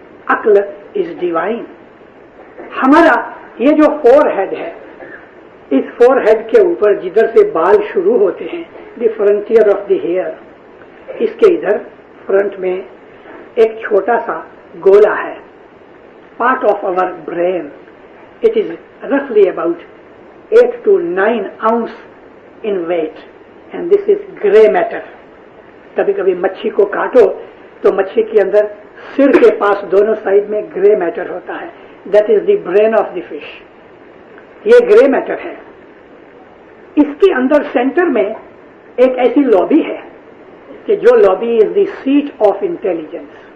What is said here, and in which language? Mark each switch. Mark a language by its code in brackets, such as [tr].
[en] अक्ल is divine. [hi] हमारा ये जो फोर हेड है, इस फोर हेड के ऊपर जिधर से बाल शुरू होते हैं, [en] the frontier of the hair, [hi] इसके इधर फ्रंट में एक छोटा सा गोला है, [en] Part of our brain. It is रफली about 8 to 9 ounce in weight and this is grey matter। [hi] कभी कभी मच्छी को काटो तो मच्छी के अंदर सिर के पास दोनों साइड में ग्रे मैटर होता है, [en] That is the brain of the fish. [hi] ये ग्रे मैटर है। इसके अंदर सेंटर में एक ऐसी लॉबी है कि जो [en] Lobby is the seat of intelligence.